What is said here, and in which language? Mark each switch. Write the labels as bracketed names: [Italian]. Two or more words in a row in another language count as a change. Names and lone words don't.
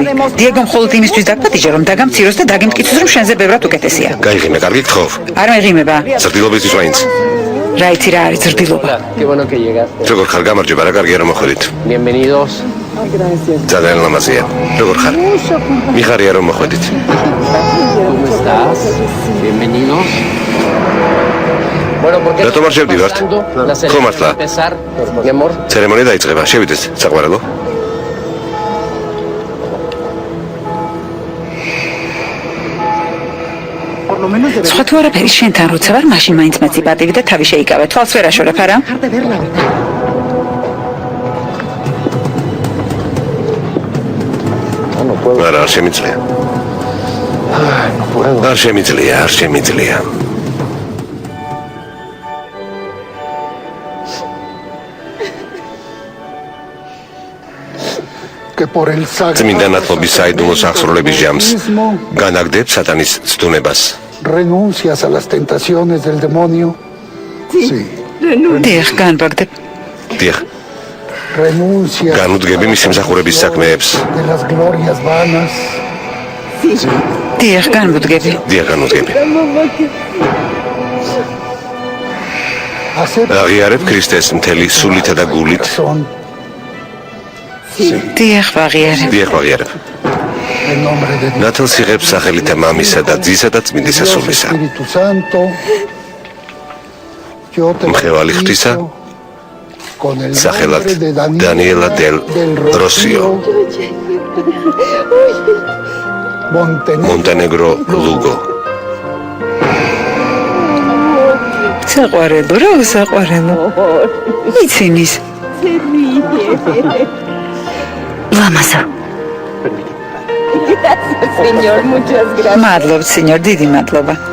[Georgian] დიეგომ მხოლოდ იმისთვის დაგპატიჟა რომ დაგამციროს და დაგიმტკიცოს რომ შენზე ბევრად უკეთესია. გაიღიმე, კარგი გთხოვ. არ მეღიმება. ზრდილობისთვის ვაინც. რა იცი რა არის ზრდილობა? როგორ ხარ გამარჯობა რა კარგია რომ მოხვედით. [Spanish] Bienvenidos. [Georgian] ძალიან ლამაზია. როგორ ხარ? მიხარია რომ მოხვედით. [Spanish] ¿Cómo estás? Bienvenidos. Bueno, porque [Georgian] რატომ არ შევდივართ? ხო მართლა. [Spanish] Mi amor. [Georgian] ცერემონია დაიწყება. შევიდეთ, საყვარელო. სხვა თუ არაფერი შენთან როცა ვარ მაშინ მაინც მეცი პატივი და თავი შეიკავე. თვალს ვერ აშორებ არა? არა, არ შემიძლია. არ შემიძლია. წმინდა ნათლობის საიდუმლო სახსროლების ჯამს განაგდებს სატანის ცდუნებას. [Spanish] Renuncias a las tentaciones del demonio. Sí. [Georgian] დიახ, განვაგდებ. დიახ. [Spanish] Renuncias [Georgian] განუდგები მისი მსახურების საქმეებს. [Spanish] de las glorias vanas. Sí. [Georgian] დიახ, განვუდგები. დიახ, განუდგები. აღიარებ ქრისტეს მთელი სულითა და გულით. დიახ, ვაღიარებ. დიახ, ვაღიარებ. [Spanish] En nombre de Dios. [Georgian] ნათელს იღებს სახელითა მამისა და ძისა და წმინდისა სულისა. [Spanish] Espíritu Santo. Yo te [Georgian] მხევალი ღვთისა [Spanish] con el [Georgian] სახელად [Spanish] nombre de Daniela del Rocío. Montenegro Lugo. [Georgian] საყვარელო, რა საყვარელო. იცინის. ლამაზო. [Spanish] Señor, muchas gracias. [Georgian] მადლობთ, სენიორ, დიდი მადლობა.